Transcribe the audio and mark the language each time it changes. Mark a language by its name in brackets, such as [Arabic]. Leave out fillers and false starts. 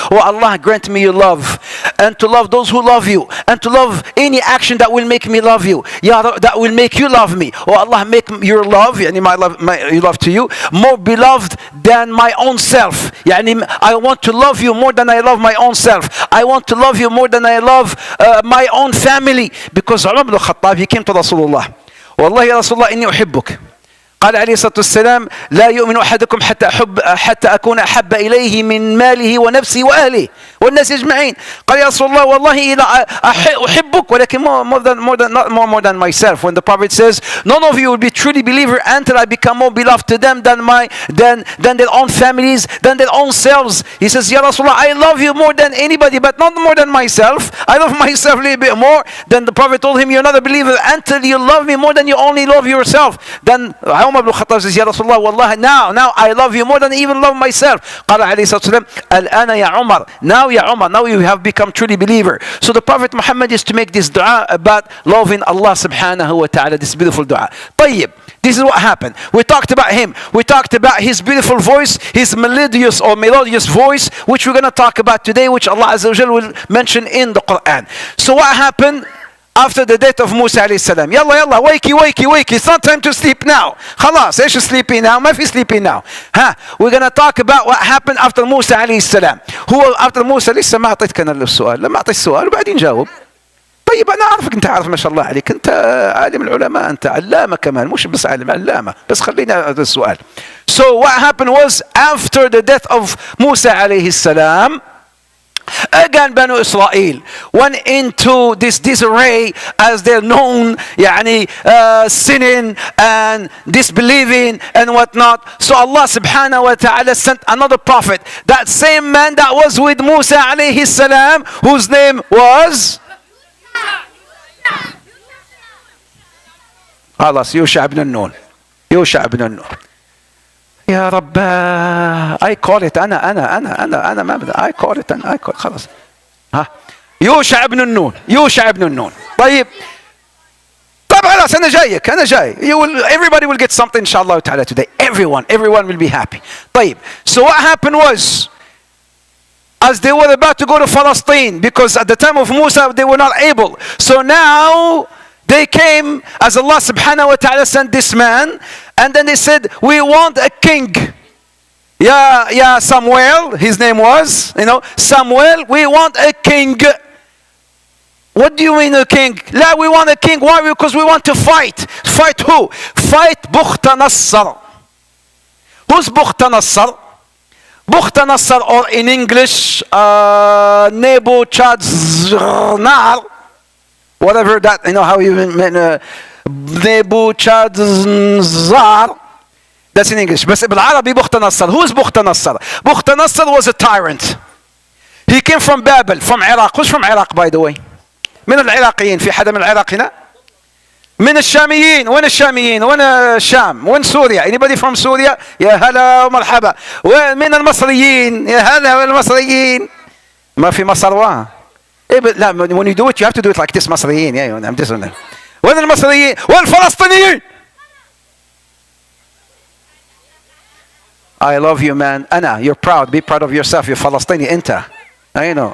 [English] Oh Allah, grant me your love, and to love those who love you, and to love any action that will make me love you, that will make you love me. Oh Allah, make your love, يعني your love to you, more beloved than my own self. يعني I want to love you more than I love my own self. I want to love you more than I love my own family. Because Umar ibn al-Khattab, he came to Rasulullah. [Arabic] والله يا رسول الله إني أحبك. قال عليه الصلاة والسلام لا يؤمن أحدكم حتى أكون أحب إليه من ماله ونفسه وأهله والناس أجمعين. قال يا رسول الله والله إذا أحبك ولكن [English] more than myself. When the Prophet says none of you will be truly believer until I become more beloved to them than their own families, than their own selves. He says Ya Rasulullah, I love you more than anybody, but not more than myself. I love myself a little bit more. Then the Prophet told him, you're not a believer until you love me more than you only love yourself. Then Umar ibn al-Khattab says, Ya Rasulullah, wallahi, now I love you more than I even love myself. [Arabic] قال عليه الصلاة والسلام الآن يا عمر. [English] Now ya Umar, now you have become truly believer. So the Prophet Muhammad is to make this dua about loving Allah subhanahu wa ta'ala, this beautiful dua. طيب, this is what happened. We talked about him. We talked about his beautiful voice, his melodious voice, which we're going to talk about today, which Allah Azza wa Jal will mention in the Quran. So what happened after the death of Musa alayhi salam? Yalla, wakey. It's not time to sleep now. خلاص, ايش sleeping now? [Arabic] ما في [English] sleeping now. We're going to talk about what happened after Musa alayhi salam. [Arabic] هو after Musa لسه ما أعطيتك أنا السؤال. لما أعطيت السؤال وبعدين جاوب. طيب أنا أعرفك، أنت عارف ما شاء الله عليك، أنت عالم العلماء، أنت علامة كمان، مش بس عالم، علامة. بس خلينا هذا السؤال. [English] So what happened was after the death of Musa alayhi salam, Again, Banu Israel went into this disarray as they're known, sinning and disbelieving and whatnot. So Allah subhanahu wa ta'ala sent another prophet. That same man that was with Musa alayhi salam, whose name was يوشع بن نون. [Arabic] يوشع بن نون. يا رب [English] I call it [Arabic] أنا ما بدأ I call it خلاص يوشع بن النون. يوشع بن النون. طيب خلاص أنا جايك [English] everybody will get something inshallah ta'ala today. Everyone will be happy. طيب, so what happened was, as they were about to go to Palestine, because at the time of Musa they were not able, so now they came, as Allah subhanahu wa ta'ala sent this man, and then they said, we want a king. Yeah, Samuel, his name was, Samuel, we want a king. What do you mean a king? La, we want a king. Why? Because we want to fight. Fight who? Fight Bukhta-Nassar. Who's Bukhta-Nassar? Bukhta-Nassar, or in English, Nebuchadnezzar. Whatever that, how you mean, Nebuchadnezzar. That's in English. But بالعربي Bukhta-Nassar. Who is Bukhta-Nassar? Bukhta-Nassar was a tyrant. He came from Babel, from Iraq. Who's from Iraq, by the way? [Arabic] من العراقيين. في حدا من العراق هنا؟ من الشاميين. وين الشاميين؟ وين الشام؟ وين سوريا؟ [English] Anybody from Syria? [Arabic] يا هلا ومرحبا. ومن المصريين؟ يا هلا والمصريين. ما في مصر لا, [English] when you do it, you have to do it like this. [Arabic] مصريين. [English] I'm this one. [Arabic] وين المصريين؟ والفلسطينيين. [English] I love you, man. أنا. You're proud. Be proud of yourself. You're Palestinian. أنت. I know.